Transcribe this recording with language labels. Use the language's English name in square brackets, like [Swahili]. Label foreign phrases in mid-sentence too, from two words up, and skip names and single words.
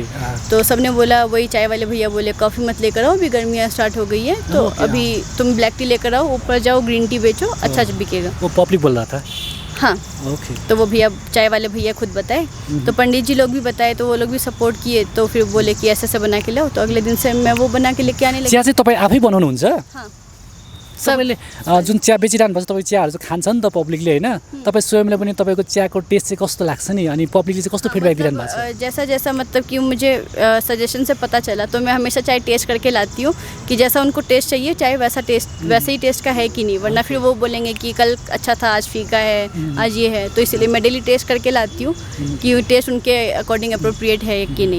[Hindi] तो सबने बोला, वही चाय वाले भैया बोले कॉफ़ी मत लेकर आओ, अभी गर्मियाँ स्टार्ट हो गई है, तो अभी तुम [English] black tea [Hindi] लेकर आओ, ऊपर जाओ [English] green tea [Hindi] बेचो, अच्छा बिकेगा। वो पब्लिक बोल रहा था? हाँ, तो वो भैया, चाय वाले भैया खुद बताए, तो पंडित जी लोग भी बताए, तो वो लोग भी सपोर्ट किए। तो फिर बोले कि ऐसे ऐसे बना के लाओ, तो अगले दिन से मैं वो बना के लेके आने लगी। [Nepali] चिया चाहिँ तपाईँ आफै बनाउनुहुन्छ? [Hindi] हाँ, [Nepali] सबैले जुन चिया बेचिरहनु पर्छ, तपाईँ चियाहरू चाहिँ खान्छ नि त पब्लिकले, होइन? तपाईँ स्वयंले पनि तपाईँको चियाको टेस्ट चाहिँ कस्तो लाग्छ नि, अनि पब्लिकले चाहिँ कस्तो फिडब्याक दिइरहनु भएको छ? [Hindi] जैसा जैसा मतलब कि मुझे सजेशन से पता चला, तो मैं हमेशा चाय टेस्ट करके लाती हूँ कि जैसा उनको टेस्ट चाहिए चाय वैसे ही टेस्ट का है कि नहीं, वरना फिर वो बोलेंगे कि कल अच्छा था, आज फीका है, आज ये है। तो इसलिए मैं डेली टेस्ट करके लाती हूँ कि टेस्ट उनके [English] according appropriate [Hindi] है कि नहीं।